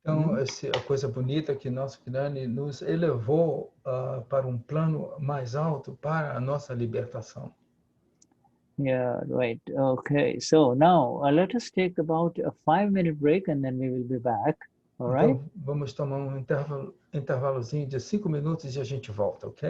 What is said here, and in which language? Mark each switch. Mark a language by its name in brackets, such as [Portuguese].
[Portuguese] Então, a coisa bonita é que nosso Gnani nos elevou para plano mais alto para a nossa libertação. [English] Yeah, right. Okay, so now let us take about a 5-minute break and then we will be back. All right? [Portuguese] Então, vamos tomar intervalozinho de 5 minutos e a gente volta, ok?